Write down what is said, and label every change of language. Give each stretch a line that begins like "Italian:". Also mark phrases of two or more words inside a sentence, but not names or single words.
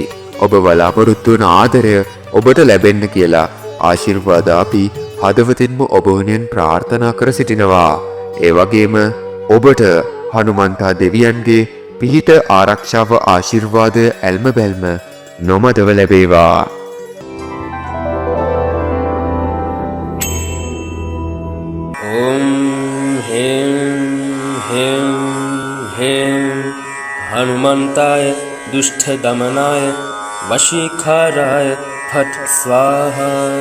Sinhala: ඔබ බලාපොරොත්තු වන ආදරය ඔබට ලැබෙන්න කියලා ආශිර්වාද අපි හදවතින්ම ඔබ වෙනුවෙන් ප්‍රාර්ථනා කර සිටිනවා. ඒ වගේම ඔබට හනුමන්තා දෙවියන්ගේ පිහිට ආරක්ෂාව ආශිර්වාදය ඇල්ම බැල්ම නොමදව ලැබේවා.
Sanskrit: ॐ ह्रीं ह्रीं ह्रीं हनुमन्ताय दुष्टदमनाय वशीकाराय फट् स्वाहा।